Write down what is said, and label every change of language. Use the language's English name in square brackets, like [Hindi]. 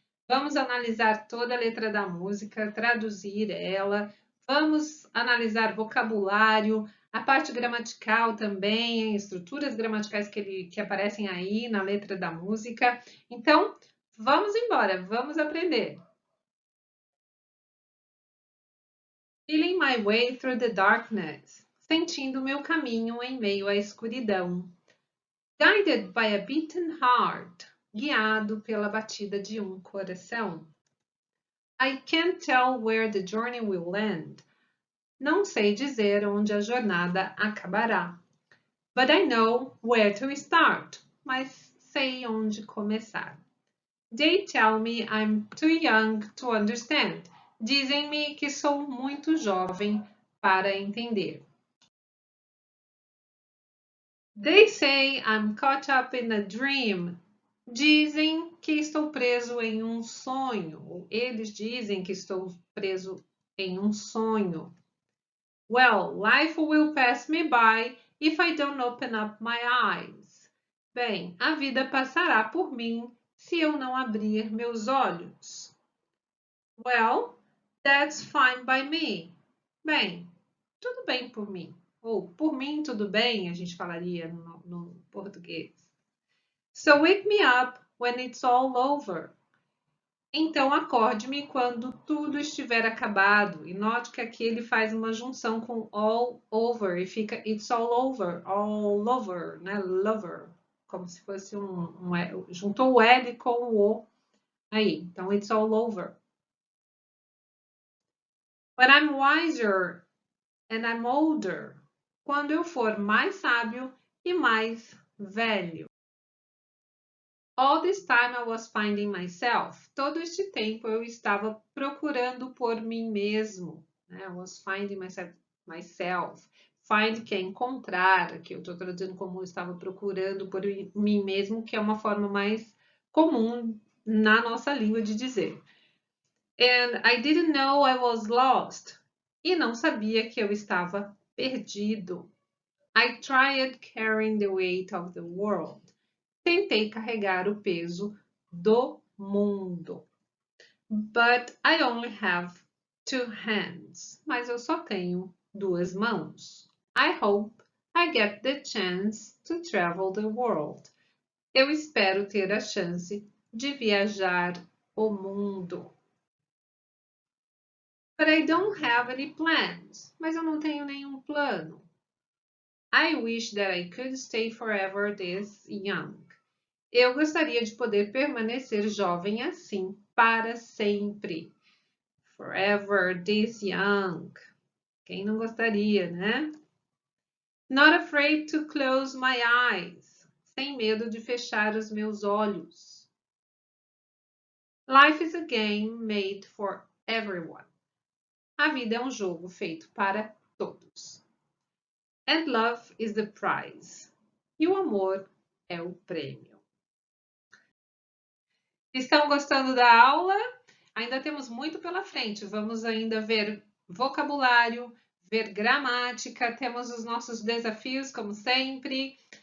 [Portuguese] Vamos analisar toda a letra da música, traduzir ela, vamos analisar vocabulário, a parte gramatical também, estruturas gramaticais que aparecem aí na letra da música. Então, vamos embora, vamos aprender. [English] Feeling my way through the darkness. [Portuguese] Sentindo meu caminho em meio à escuridão. [English] Guided by a beaten heart. [Portuguese] Guiado pela batida de um coração. [English] I can't tell where the journey will end. [Portuguese] Não sei dizer onde a jornada acabará. [English] But I know where to start. [Portuguese] Mas sei onde começar. [English] They tell me I'm too young to understand. [Portuguese] Dizem-me que sou muito jovem para entender. [English] They say I'm caught up in a dream. [Portuguese] Dizem que estou preso em um sonho. Ou eles dizem que estou preso em um sonho. [English] Well, life will pass me by if I don't open up my eyes. [Portuguese] Bem, a vida passará por mim se eu não abrir meus olhos. [English] Well, that's fine by me. [Portuguese] Bem, tudo bem por mim. Ou por mim, tudo bem, a gente falaria no português. [English] So wake me up when it's all over. [Portuguese] Então acorde-me quando tudo estiver acabado. E note que aqui ele faz uma junção com all over e fica [English] it's all over, [Portuguese] né? Lover, como se fosse juntou o L com o O aí. Então [English] it's all over. When I'm wiser and I'm older. [Portuguese] Quando eu for mais sábio e mais velho. [English] All this time I was finding myself. [Portuguese] Todo este tempo eu estava procurando por mim mesmo. Né? [English] I was finding myself. [Portuguese] Find que é encontrar, aqui eu estou traduzindo como eu estava procurando por mim mesmo, que é uma forma mais comum na nossa língua de dizer. [English] And I didn't know I was lost. [Portuguese] E não sabia que eu estava perdido. [English] I tried carrying the weight of the world. [Portuguese] Tentei carregar o peso do mundo. [English] But I only have two hands. [Portuguese] Mas eu só tenho duas mãos. [English] I hope I get the chance to travel the world. [Portuguese] Eu espero ter a chance de viajar o mundo. [English] But I don't have any plans. [Portuguese] Mas eu não tenho nenhum plano. [English] I wish that I could stay forever this young. [Portuguese] Eu gostaria de poder permanecer jovem assim para sempre. [English] Forever this young. [Portuguese] Quem não gostaria, né? [English] Not afraid to close my eyes. [Portuguese] Sem medo de fechar os meus olhos. [English] Life is a game made for everyone. [Portuguese] A vida é um jogo feito para todos. [English] And love is the prize. [Portuguese] E o amor é o prêmio. Estão gostando da aula? Ainda temos muito pela frente. Vamos ainda ver vocabulário, ver gramática, temos os nossos desafios, como sempre.